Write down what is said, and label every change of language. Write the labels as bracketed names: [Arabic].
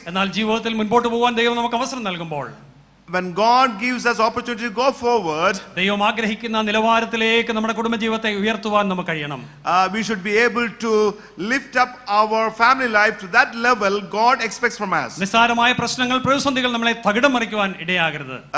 [Malayalam] എന്നാൽ ജീവിതത്തിൽ മുൻപോട്ട് പോകാൻ ദൈവം നമുക്ക് അവസരം നൽകുമ്പോൾ, [English] when God gives us opportunity to go forward, [Malayalam] ദൈവം ആഗ്രഹിക്കുന്ന നിലവാരത്തിലേക്ക് നമ്മുടെ കുടുംബജീവിതത്തെ ഉയർത്തുവാൻ നമുക്ക് കഴിയണം. [English] We should be able to lift up our family life to that level God expects from us. [Malayalam] നിസ്സാരമായ പ്രശ്നങ്ങൾ പ്രതിസന്ധികൾ നമ്മളെ തകിടം മറിക്കുവാൻ ഇടയാകരുത്.